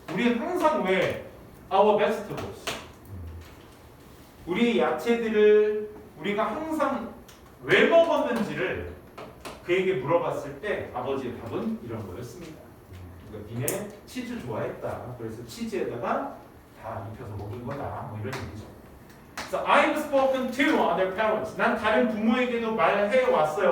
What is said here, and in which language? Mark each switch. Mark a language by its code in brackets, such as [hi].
[ko] 우리 항상 왜 [en] our vegetables. [ko] 우리 야채들을 우리가 항상 왜 먹었는지를 그에게 물어봤을 때 아버지의 답은 이런 거였습니다. 그러니까 니네 치즈 좋아했다. 그래서 치즈에다가 다 입혀서 먹은 거다. 뭐 이런 얘기죠. [en] So I've spoken to other parents. [ko] 난 다른 부모에게도 말해 왔어요.